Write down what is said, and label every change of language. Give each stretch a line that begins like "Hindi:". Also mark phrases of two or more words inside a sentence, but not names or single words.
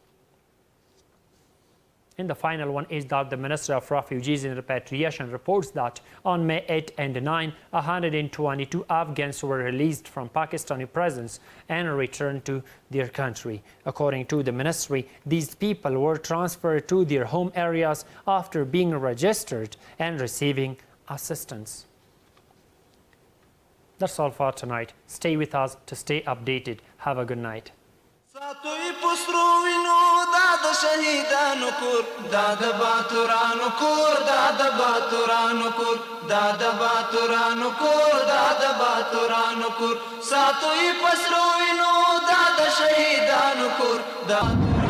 English: And the final one is that the Minister of Refugees and Repatriation reports that on May 8 and 9, 122 Afghans were released from Pakistani prisons and returned to their country. According to the ministry, these people were transferred to their home areas after being registered and receiving assistance. That's all for tonight. Stay with us to stay updated. Have a good night.
Pashto: ساتوی پسرو وینو دا د شهیدانو کور دا د باتورانو کور دا د باتورانو کور دا د باتورانو کور دا د باتورانو کور ساتوی پسرو وینو دا د شهیدانو کور دا